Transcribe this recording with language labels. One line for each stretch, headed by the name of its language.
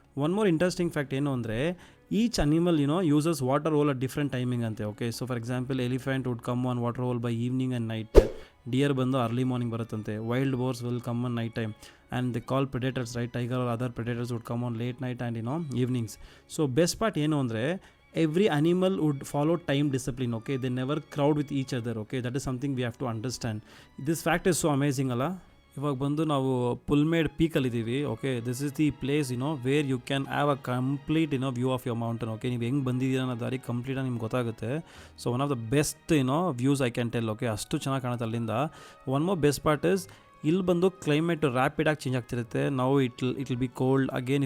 English: one more interesting fact
Kannada: ಏನು ಅಂದರೆ,
English: Each animal uses water hole at different timing ಅಂತೆ. Okay, so for example elephant would come on water hole by evening and night. Deer ಬಂದು early morning ಬರುತ್ತಂತೆ. Wild boars will come on night time and they call predators, right? Tiger are other predators would come on late night and evenings.
Kannada: So best part ಏನು ಅಂದರೆ,
English: every animal would follow time discipline. Okay, they never crowd with each other. Okay, that is something we have to understand. This fact is so amazing ಅಲ್ಲ.
Kannada: ಇವಾಗ ಬಂದು ನಾವು ಪುಲ್ಮೇಡ್ ಪೀಕಲ್ಲಿದ್ದೀವಿ.
English: Okay, this is the place where you can have a complete view of your mountain.
Kannada: Okay, ನೀವು ಹೆಂಗೆ ಬಂದಿದ್ದೀರ ಅನ್ನೋ ದಾರಿ ಕಂಪ್ಲೀಟಾಗಿ ನಿಮ್ಗೆ ಗೊತ್ತಾಗುತ್ತೆ.
English: So one of the best views I can tell.
Kannada: Okay, ಅಷ್ಟು ಚೆನ್ನಾಗಿ ಕಾಣುತ್ತೆ ಅಲ್ಲಿಂದ.
English: one more best part is,
Kannada: ಇಲ್ಲಿ ಬಂದು ಕ್ಲೈಮೇಟ್ ರ್ಯಾಪಿಡಾಗಿ ಚೇಂಜ್ ಆಗ್ತಿರುತ್ತೆ. ನಾವು
English: It will be cold again.